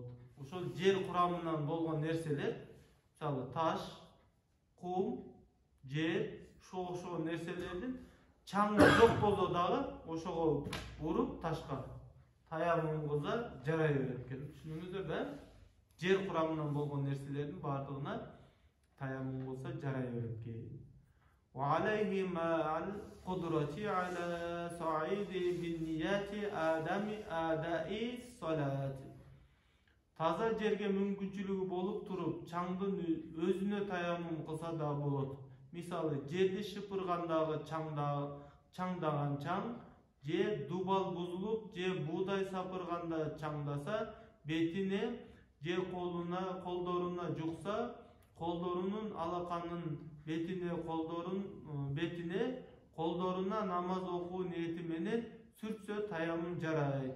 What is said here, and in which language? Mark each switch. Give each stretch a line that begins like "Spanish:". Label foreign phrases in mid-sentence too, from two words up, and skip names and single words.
Kyrgyz: Ошол жер курамынан болгон нерселер, мисалы, таш, кум, жер, ошол нерселердин чаңы жок болсо дагы ошого уруп ташка таяммум кылса жарай берет экен. Түшүнүңүздөр да? Жер курамынан болгон нерселердин бардыгына таяммум кылса жарай берет экен.
Arabic: وعليه مع القدرة على صعيد بالنيات أداء الصلاة.
Kyrgyz: Таза жерге мүмкүнчүлүгү болуп туруп, чаңдын өзүнө таяммум кылса да болот. Мисалы, жерди шыпыргандагы чаңдаган чаң, же дубал бузулуп, же буудай сапырганда чаңдаса, бетине же колдоруна жукса, колдорунун алаканын бетине колдоруна намаз окуу ниети менен сүртсө таяммум жарайт.